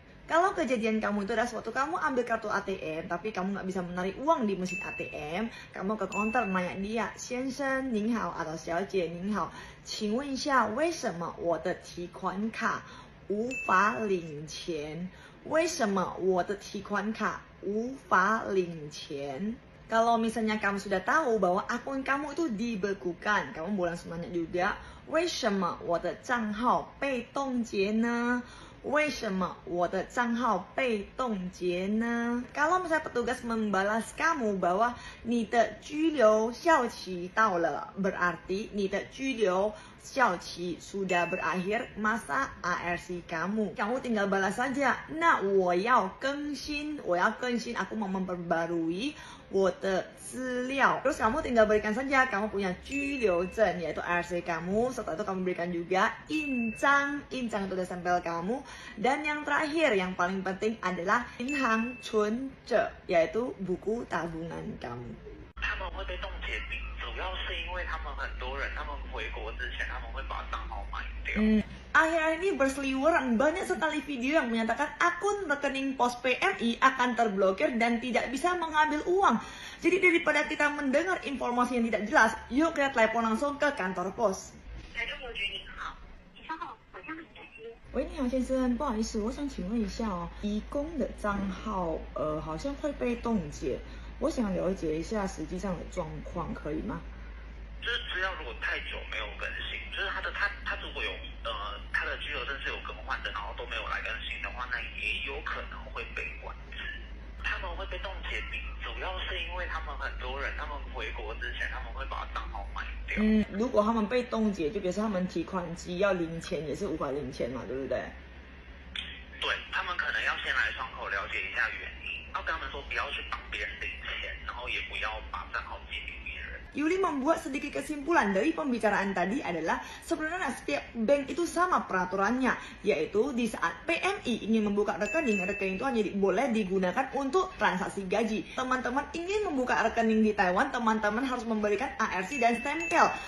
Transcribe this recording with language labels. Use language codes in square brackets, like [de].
[id] Kalau kejadian kamu itu adalah suatu kamu ambil kartu ATM tapi kamu nggak bisa menarik uang di mesin ATM, kamu ke counter nanya dia, [zh] 先生您好 [id] atau [zh] 小姐您好，请问一下为什么我的提款卡无法领钱？为什么我的提款卡无法领钱？ [id] Kalau misalnya kamu sudah tahu bahwa akun kamu itu dibekukan, kamu boleh langsung nanya juga, [zh] 为什么我的账号被冻结呢？为什么我的账号被冻结呢？ [id] Kalau misalnya petugas membalas kamu bahwa [zh] 你的居留效期到了, [id] berarti [zh] 你的居留效期 [id] sudah berakhir masa ARC kamu. Kamu tinggal balas saja, [zh] 那我要更新, [id] aku mau memperbarui [zh] 我的资料. [id] Terus kamu tinggal berikan saja kamu punya 居留证 yaitu ARC kamu. Setelah itu kamu berikan juga 印章 itu udah stempel kamu. Dan yang terakhir yang paling penting adalah 银行存折 yaitu buku tabungan kamu. [zh] 他们会被冻结，主要是因为他们很多人，他们回国之前他们会把账号卖掉。 [id] Akhir-akhir ini berseliweran banyak sekali video yang menyatakan akun rekening pos PMI akan terblokir dan tidak bisa mengambil uang. Jadi daripada kita mendengar informasi yang tidak jelas, yuk kita telepon langsung ke kantor pos. [zh] 台中邮局您好，你稍后，我将很感谢。喂，你好先生，不好意思，我想请问一下哦，移工的账号好像会被冻结，我想了解一下实际上的状况，可以吗？就是资料如果太久没有更新，就是他如果有他的居留证是有更换的，然后都没有来更新的话，那也有可能会被管制。他们会被冻结顶，主要是因为他们很多人，他们回国之前他们会把账号卖掉。如果他们被冻结，就比如说他们提款机要零钱，也是无法领钱嘛，对不对？对，他们可能要先来窗口了解一下原因，要跟他们说不要去帮别人领钱，然后也不要把账号借给别人。 [id] Yuli membuat sedikit kesimpulan dari pembicaraan tadi adalah sebenarnya setiap bank itu sama peraturannya, yaitu di saat PMI ingin membuka rekening, rekening itu hanya boleh digunakan untuk transaksi gaji. Teman-teman ingin membuka rekening di Taiwan, teman-teman harus memberikan ARC dan stempel.